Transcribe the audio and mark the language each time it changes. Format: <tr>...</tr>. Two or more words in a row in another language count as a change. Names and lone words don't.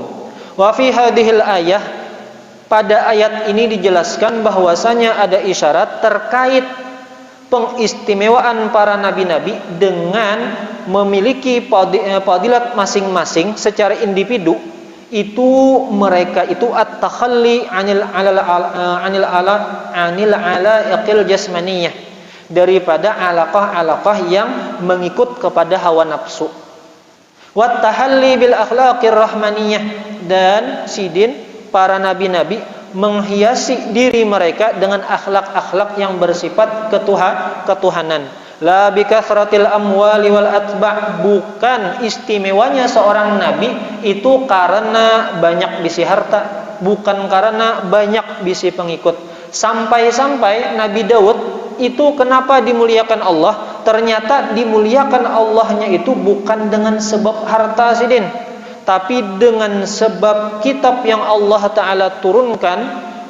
<ar>وفي هذه الآية,</ar> <id>pada ayat ini dijelaskan bahwasanya ada isyarat terkait pengistimewaan para nabi-nabi dengan memiliki fadilat masing-masing secara individu. Itu mereka itu</id> <ar>التخلي عن العلائق الجسمانية,</ar> <id>daripada alaqah-alaqah yang mengikut kepada hawa nafsu.</id> <ar>والتحلي بالأخلاق الرحمانية,</ar> <id>dan sidin para nabi-nabi menghiasi diri mereka dengan akhlak-akhlak yang bersifat ketuhanan.</id> <ar>لا بكثرة الأموال والأتباع',</ar> <bjn>bukan istimewanya seorang nabi itu karena banyak bisi harta, bukan karena banyak bisi pengikut.</bjn> <id>Sampai-sampai Nabi Daud itu kenapa dimuliakan Allah? Ternyata dimuliakan Allahnya itu bukan dengan sebab harta sidin, tapi dengan sebab kitab yang Allah Ta'ala turunkan.</id>